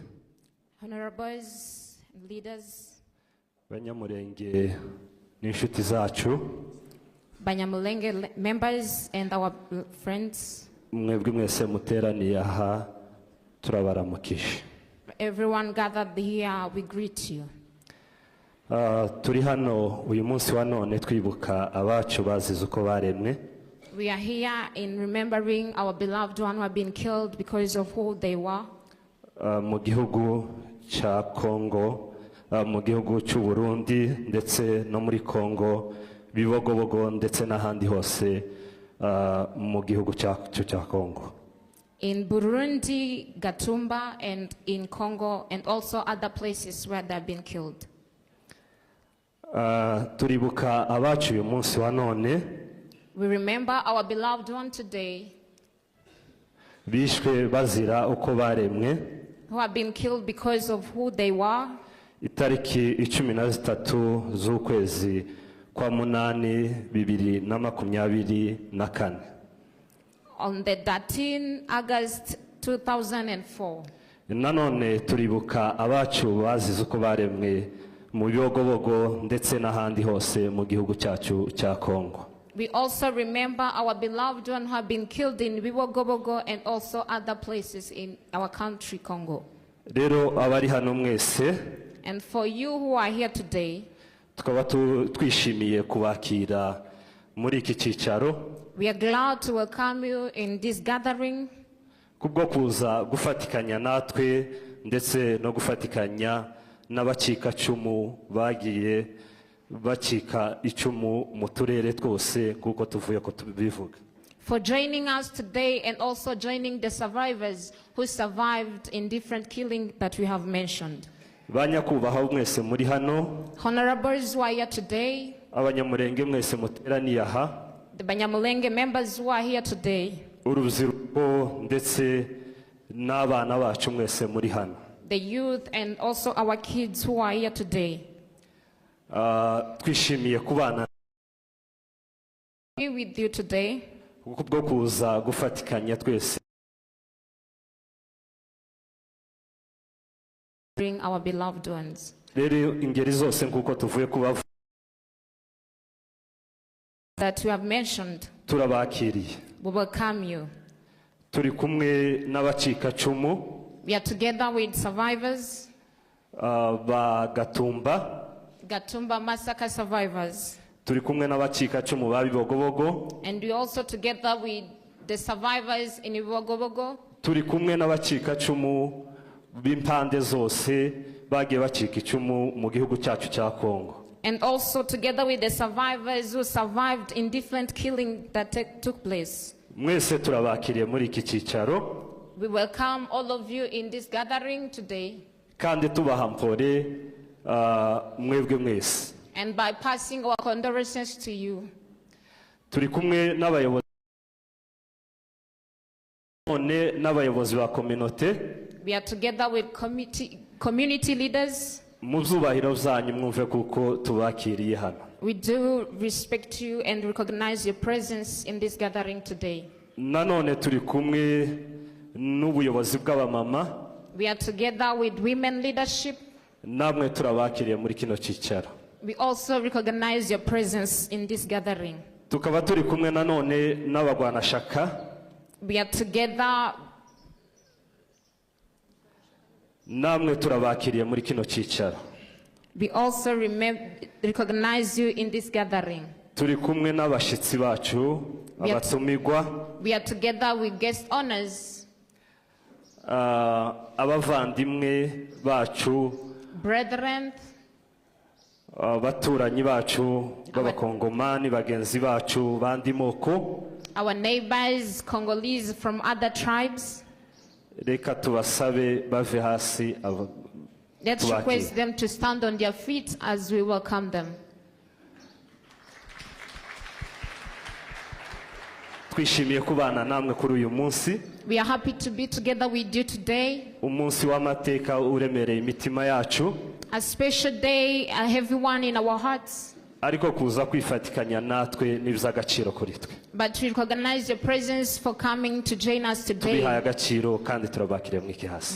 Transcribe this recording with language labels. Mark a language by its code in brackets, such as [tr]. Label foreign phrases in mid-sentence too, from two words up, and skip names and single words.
[en] Honorables and leaders, [rw] banyamurenge n'inshuti zacu, [en] Banyamulenge members and our friends, [rw] mwebwe mwese muteraniye aha turabaramukije. [en] everyone gathered here, we greet you. [rw] Turi hano uyu munsi wa none twibuka abacu bazize uko baremwe. [en] We are here in remembering our beloved one who have been killed because of who they were. [rw] Mu gihugu cya Kongo, mu gihugu cy'u Burundi ndetse no muri Kongo, Bibogobogo ndetse n'ahandi hose mu gihugu cyacu cya Kongo. [en] In Burundi, Gatumba, and in Congo, and also other places where they have been killed. [rw] Turibuka abacu uyu munsi wa none. [en] We remember our beloved one today [rw] Bishwe bazira uko baremwe. [en] who have been killed because of who they were. [rw] Itariki 13 z'ukwezi kwa munani 2024. [en] On the 13 August 2004. [rw] Nanone turibuka abacu bazize uko baremwe mu Bibogobogo ndetse n'ahandi hose mu gihugu cyacu cya Kongo. [en] We also remember our beloved one who have been killed in Bibogobogo and also other places in our country, Congo. [rw] Rero abari hano mwese, [en] And for you who are here today, [rw] tukaba twishimiye kubakira muri iki cyicaro. [en] we are glad to welcome you in this gathering, [rw] Kubwo kuza gufatikanya natwe ndetse no gufatikanya n'abacikacumu bagiye bacika icumu mu turere twose kuko tuvuye ko tubivuga. [en] for joining us today and also joining the survivors who survived in different killings that we have mentioned. [rw] Banyakubahwa mwese muri hano, [en] Honorables who are here today, [rw] abanyamurenge mwese muteraniye aha, [en] the Banyamulenge members who are here today, [rw] urubyiruko ndetse n'abana bacu mwese muri hano. [en] the youth and also our kids who are here today. [rw] Twishimiye kubana [en] Be with you today [rw] kubwo kuza gufatikanya twese [en] bring our beloved ones. [rw] rero ingeri zose nkuko tuvuye kubavuga [en] That we have mentioned, [rw] turabakiriye. [en] we welcome you. [rw] Turi kumwe n'abacikacumu [en] We are together with survivors, [rw] ba Gatumba, [en] Gatumba massacre survivors, [rw] turi kumwe n'abacikacumu ba Bibogobogo, [en] and we also together with the survivors in Bibogobogo. [rw] turi kumwe n'abacikacumu b'impande zose bagiye bacika icumu mu gihugu cyacu cya Kongo. [en] And also together with the survivors who survived in different killings that took place. [rw] mwese turabakiriye muri iki cyicaro [en] We welcome all of you in this gathering today. [rw] kandi tubaha mpore mwebwe mwese. [en] And by passing our condolences to you. [rw] Turi kumwe n'abayobozi n'abayobozi ba community. [en] We are together with community leaders. [rw] Mu byubahiro byanyu mwumve kuko tubakiriye hano. [en] We do respect you and recognize your presence in this gathering today. [rw] Nanone turi kumwe n'ubuyobozi bw'abamama. [en] We are together with women leadership. [rw] Namwe turabakiriye muri kino cyicaro. [en] We also recognize your presence in this gathering. [rw] Tukaba turi kumwe nanone n'abagwanashaka. [en] We are together. [rw] Namwe turabakiriye muri kino cyicaro. [en] We also recognize you in this gathering. [rw] Turi kumwe n'abashitsi bacu abatumirwa. [en] We are together with guest honors. [rw] Abavandimwe bacu. [en] Brethren. [rw] Baturanyi bacu b'abakongomani bagenzi bacu bandi moko. [en] Our neighbors, Congolese from other tribes. [rw] Reka tubasabe bave hasi. [en] Let's request them to stand on their feet as we welcome them. [rw] Twishimiye kubana namwe kuri uyu munsi. [en] We are happy to be together with you today. [rw] Umunsi w'amateka uremereye imitima yacu. [en] A special day, a heavy one in our hearts. [rw] Ariko kuza kwifatikanya natwe n'iby'agaciro kuri twe. [en] But we recognize your presence for coming to join us today. [rw] Tubihaye agaciro kandi turabakiriye mwiki hasi.